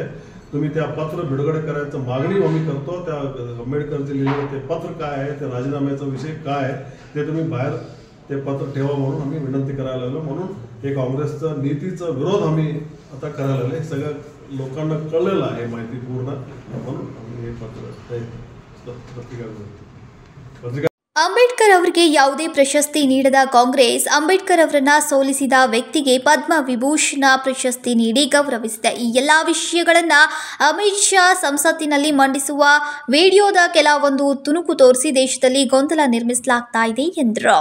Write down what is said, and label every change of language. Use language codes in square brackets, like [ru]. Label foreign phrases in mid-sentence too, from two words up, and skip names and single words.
[mr] तुम्ही त्या पत्र बिडगडे करायचं मागणी आम्ही करतो. त्या आंबेडकरचे लिहिलेलं ते पत्र काय आहे, ते राजीनाम्याचा विषय काय आहे ते तुम्ही बाहेर ते पत्र ठेवा म्हणून आम्ही विनंती करायला लागलो. म्हणून हे काँग्रेसचा नीतीचा विरोध आम्ही आता करायला लागले. सगळ्या लोकांना कळलेलं आहे माहिती पूर्ण, म्हणून आम्ही हे पत्र पत्रिका [kn] ಅಂಬೇಡ್ಕರ್ ಅವರಿಗೆ ಯಾವುದೇ ಪ್ರಶಸ್ತಿ ನೀಡದ ಕಾಂಗ್ರೆಸ್ ಅಂಬೇಡ್ಕರ್ ಅವರನ್ನ ಸೋಲಿಸಿದ ವ್ಯಕ್ತಿಗೆ ಪದ್ಮ ವಿಭೂಷಣ ಪ್ರಶಸ್ತಿ ನೀಡಿ ಗೌರವಿಸಿದೆ. ಈ ಎಲ್ಲ ವಿಷಯಗಳನ್ನು ಅಮಿತ್ ಶಾ ಸಂಸತ್ತಿನಲ್ಲಿ ಮಂಡಿಸುವ ವಿಡಿಯೋದ ಕೆಲವೊಂದು ತುಣುಕು ತೋರಿಸಿ ದೇಶದಲ್ಲಿ ಗೊಂದಲ ನಿರ್ಮಿಸಲಾಗ್ತಾ ಇದೆ ಎಂದರು.